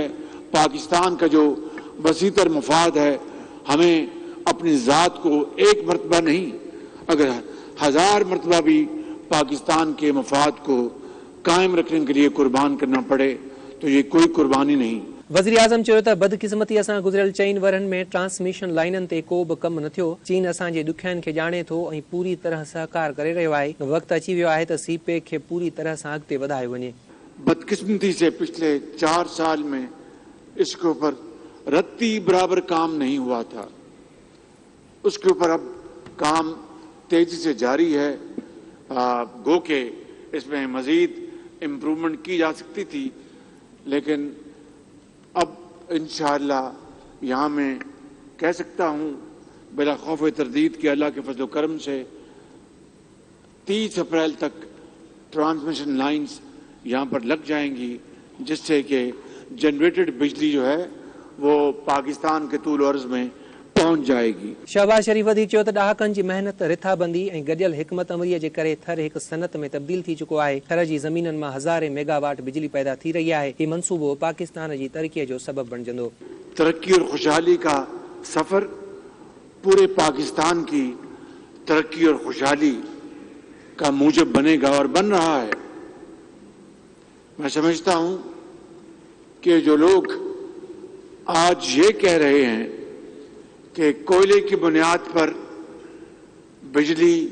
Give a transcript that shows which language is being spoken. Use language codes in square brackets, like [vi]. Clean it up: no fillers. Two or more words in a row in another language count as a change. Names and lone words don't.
[ur] پاکستان کا جو وسیع تر مفاد ہے، ہمیں اپنی ذات کو ایک مرتبہ نہیں، اگر 1000 مرتبہ بھی پاکستان کے مفاد کو قائم رکھنے کے لیے قربان کرنا پڑے تو یہ کوئی قربانی نہیں. [sd] वज़ीर आज़म चयो त बदकिस्मतीअ सां गुज़िरियल 4 वरनि में ट्रांसमिशन लाइननि ते को बि कमु न थियो। चीन असांजे ॾुखियाईनि खे ॼाणे थो ऐं पूरी तरह सहकार करे रहियो आहे। वक़्तु अची वियो आहे त सीपेक खे पूरी तरह सां अॻिते वधायो वञे। [ur] بدقسمتی سے پچھلے 4 سال میں اس کے اوپر رتی برابر کام نہیں ہوا تھا. اس کے اوپر اب کام تیزی سے جاری ہے. گو کہ اس میں مزید امپروومنٹ کی جا سکتی تھی، لیکن اب ان شاءاللہ یہاں میں کہہ سکتا ہوں بلا خوف تردید کہ اللہ کے فضل کرم سے 30 اپریل تک [en] transmission lines [ur] یہاں پر لگ جائیں گی، جس سے کہ جنریٹڈ بجلی جو ہے وہ پاکستان کے طول عرض میں پہنچ جائے گی. [sd] शहबाज शरीफ़ वधीक चयो त ॾहाकनि जी मेहनत, रिथाबंदी ऐं गॾियल हिकमत अमरीअ जे करे थर हिकु सनत में तब्दील थी चुको आहे। थर जी ज़मीननि मां हज़ारे मेगावाट बिजली पैदा थी रही आहे। हीउ मंसूबो पाकिस्तान जी तरक्कीअ जो सबब बणिजंदो। [ur] ترقی اور خوشحالی کا سفر پورے پاکستان کی ترقی اور خوشحالی کا موجب بنے گا اور بن رہا ہے. میں سمجھتا ہوں کہ جو لوگ آج یہ کہہ رہے ہیں کہ کوئلے کی بنیاد پر بجلی